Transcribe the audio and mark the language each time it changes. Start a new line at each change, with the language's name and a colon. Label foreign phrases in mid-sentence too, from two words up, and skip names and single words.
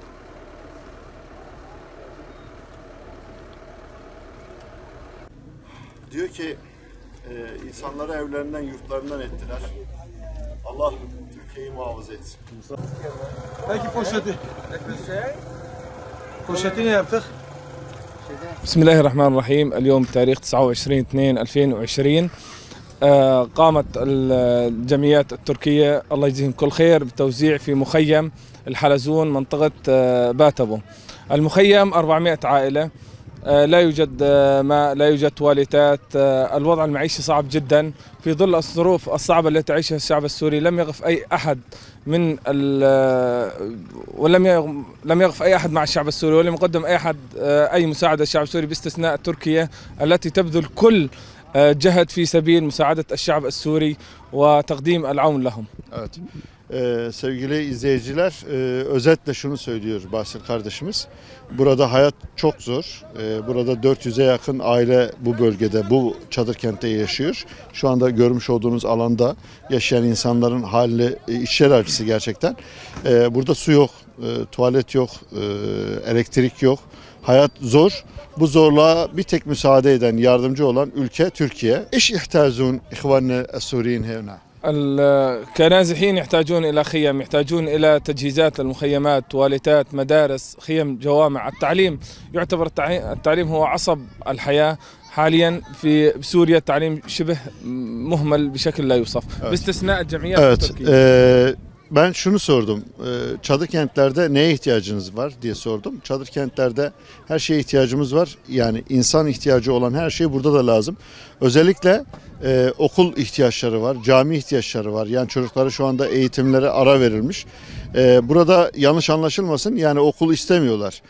Turkish: Diyor ki insanları evlerinden, yurtlarından ettiler. Allah Türkiye'yi muhafaza etsin. Peki poşeti. Poşeti ne yaptık?
Arabic: بسم الله الرحمن الرحيم. اليوم تاريخ 29/2/2020 قامت الجمعيات التركية الله يجزيهم كل خير بتوزيع في مخيم الحلزون منطقة باتبو. المخيم 400 عائلة، لا يوجد ماء، لا يوجد تواليتات، الوضع المعيشي صعب جدا في ظل الظروف الصعبة التي تعيشها الشعب السوري. لم يقف أي أحد لم يقف أي أحد مع الشعب السوري، ولم يقدم أي أحد أي مساعدة للشعب السوري باستثناء تركيا التي تبذل كل جهد في سبيل مساعدة الشعب السوري وتقديم العون لهم.
Turkish: Evet. Sevgili izleyiciler, özetle şunu söylüyor Basir kardeşimiz. Burada hayat çok zor. Burada 400'e yakın aile bu bölgede, bu çadır kentte yaşıyor. Şu anda görmüş olduğunuz alanda yaşayan insanların hali içler acısı gerçekten. Burada su yok, tuvalet yok, elektrik yok. Hayat zor. Bu zorluğa bir tek müsaade eden, yardımcı olan ülke Türkiye. İş ihtiyacun ihvanne es-Suriyin hevna.
Arabic: كنازحين يحتاجون إلى خيم، يحتاجون إلى تجهيزات المخيمات، تواليتات، مدارس، خيم، جوامع. التعليم يعتبر التعليم هو عصب الحياة. حاليا في سوريا التعليم شبه مهمل بشكل لا يوصف باستثناء الجمعيات التركية.
Turkish: Ben şunu sordum, çadır kentlerde neye ihtiyacınız var diye sordum. Çadır kentlerde her şeye ihtiyacımız var. Yani insan ihtiyacı olan her şey burada da lazım. Özellikle okul ihtiyaçları var, cami ihtiyaçları var. Yani çocuklara şu anda eğitimlere ara verilmiş. Burada yanlış anlaşılmasın, yani okul istemiyorlar.